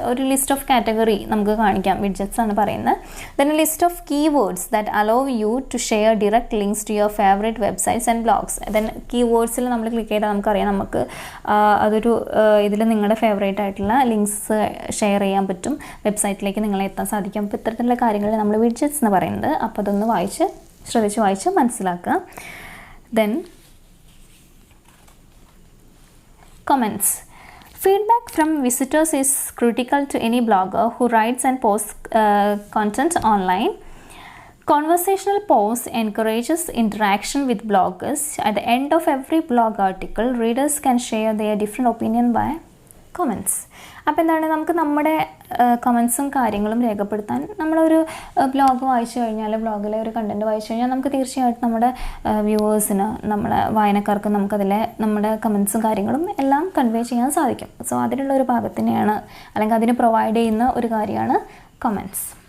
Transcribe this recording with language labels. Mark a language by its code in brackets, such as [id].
[ml] ഒരു list of category നമുക്ക് കാണിക്കാം, വിഡ്ജറ്റ്സ് ആണ് പറയുന്നത്. [en] Then a list of keywords that allow you to share direct links to your favorite websites and blogs. Then [ml] keywordsൽ നമ്മൾ click ചെയ്താൽ നമുക്കറിയാം നമുക്ക് അതൊരു ഇതിൽ നിങ്ങളുടെ ഫേവറേറ്റ് ആയിട്ടുള്ള ലിങ്ക്സ് ഷെയർ ചെയ്യാൻ പറ്റും, വെബ്സൈറ്റിലേക്ക് നിങ്ങളെ എത്താൻ സാധിക്കും. അപ്പോൾ ഇത്തരത്തിലുള്ള കാര്യങ്ങൾ നമ്മൾ വിഡ്ജറ്റ്സ് എന്ന് പറയുന്നത്. അപ്പോൾ അതൊന്ന് ശ്രദ്ധിച്ച് വായിച്ച് മനസ്സിലാക്കുക. [en] Then Comments. Feedback from visitors is critical to any blogger who writes and posts content online. Conversational post encourages interaction with bloggers. At the end of every blog article, readers can share their different opinion by comments. [ml] അപ്പോൾ എന്താണ്, നമുക്ക് നമ്മുടെ കമൻസും കാര്യങ്ങളും രേഖപ്പെടുത്താൻ നമ്മളൊരു blog വായിച്ചു കഴിഞ്ഞാൽ, ബ്ലോഗിലെ ഒരു കണ്ടൻറ്റ് വായിച്ചു കഴിഞ്ഞാൽ നമുക്ക് തീർച്ചയായിട്ടും നമ്മുടെ വ്യൂവേഴ്സിന്, നമ്മുടെ വായനക്കാർക്ക് നമുക്കതിലെ നമ്മുടെ കമൻസും കാര്യങ്ങളും എല്ലാം കൺവേ ചെയ്യാൻ സാധിക്കും. സോ അതിനുള്ള ഒരു ഭാഗത്തിനെയാണ്, അല്ലെങ്കിൽ അതിന് പ്രൊവൈഡ് ചെയ്യുന്ന ഒരു കാര്യമാണ് കമൻസ്.